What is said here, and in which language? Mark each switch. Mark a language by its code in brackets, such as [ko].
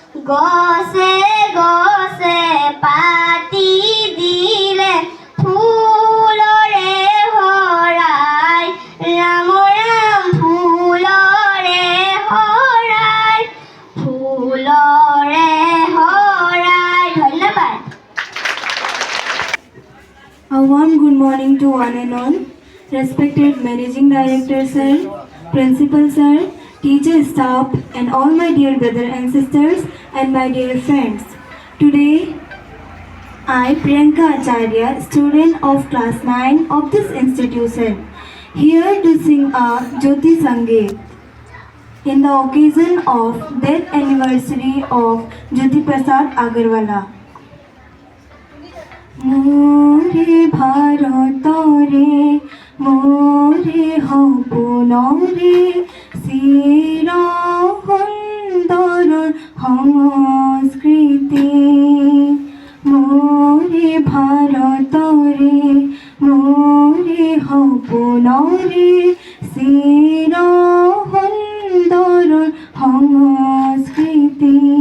[as] গছে গছে পাতি দিলে ফুলৰে হৰাই ৰাম ৰাম ফুলৰে হৰাই ফুলৰে হৰাই ধন্যবাদ [en] A warm good morning to one and all. Respected Managing Director Sir, Principal Sir, teacher staff and all my dear brothers and sisters and my dear friends. Today, I, Priyanka Acharya, student of class 9 of this institution, here to sing a Jyoti Sangeet in the occasion of death anniversary of Jyoti Prasad Agarwala. [as] মোরে ভারতরে মোরে সপোনরে চিৰ সুন্দৰ সংস্কৃতি মোৰে ভাৰতৰে মোৰে সপোনৰে চিৰ সুন্দৰ সংস্কৃতি